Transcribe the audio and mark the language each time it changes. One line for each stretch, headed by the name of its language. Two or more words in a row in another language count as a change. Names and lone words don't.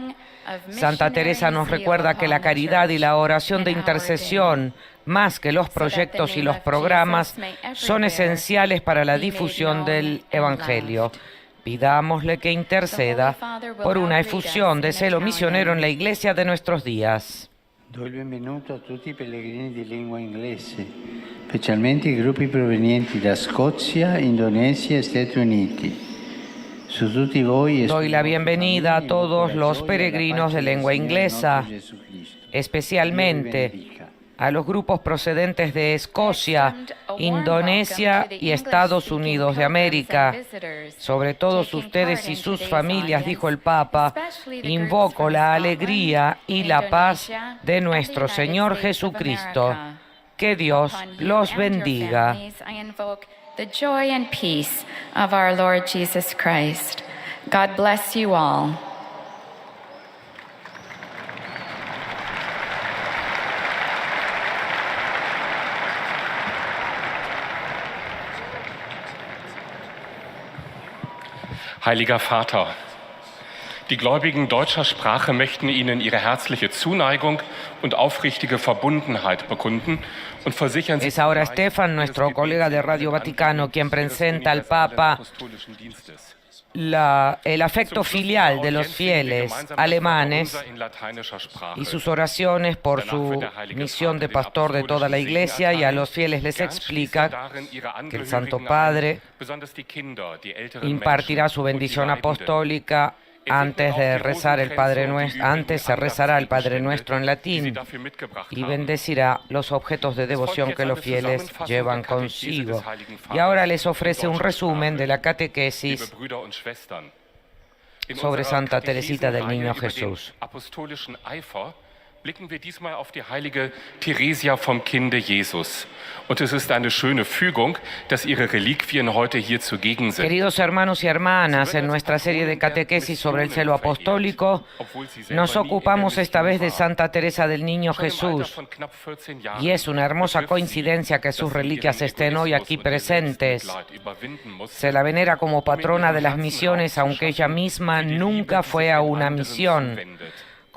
Spanish: Santa Teresa nos recuerda que la caridad y la oración de intercesión, más que los proyectos y los programas, son esenciales para la difusión del Evangelio. Pidámosle que interceda por una efusión de celo misionero en la Iglesia de nuestros días.
Italian: Do il benvenuto a tutti i pellegrini di lingua inglese, specialmente i gruppi provenienti da Scozia, Indonesia e Stati Uniti. Su tutti voi
Spanish: Doy la bienvenida a todos los peregrinos de lengua inglesa, especialmente a los grupos procedentes de Escocia, Indonesia y Estados Unidos de América. Sobre todos ustedes y sus familias, dijo el Papa, invoco la alegría y la paz de nuestro Señor Jesucristo. Que Dios los bendiga.
English: The joy and peace of our Lord Jesus Christ. God bless you all.
German: Heiliger Vater, die Gläubigen deutscher Sprache möchten Ihnen ihre herzliche Zuneigung und aufrichtige Verbundenheit bekunden und versichern Sie.
Spanish: Es ahora Stefan, nuestro colega de Radio Vaticano, quien presenta al Papa el afecto filial de los fieles alemanes y sus oraciones por su misión de pastor de toda la Iglesia, y a los fieles les explica que el Santo Padre impartirá su bendición apostólica antes de rezar el Padre Nuestro. Antes se rezará el Padre Nuestro en latín y bendecirá los objetos de devoción que los fieles llevan consigo. Y ahora les ofrece un resumen de la catequesis sobre Santa Teresita del Niño Jesús.
German: Blicken wir diesmal auf die heilige Theresia vom Kinde Jesus. Und es ist eine schöne Fügung, dass ihre Reliquien heute hier zugegen sind.
Spanish: Queridos hermanos y hermanas, en nuestra serie de catequesis sobre el celo apostólico, nos ocupamos esta vez de Santa Teresa del Niño Jesús. Y es una hermosa coincidencia que sus reliquias estén hoy aquí presentes. Se la venera como patrona de las misiones, aunque ella misma nunca fue a una misión.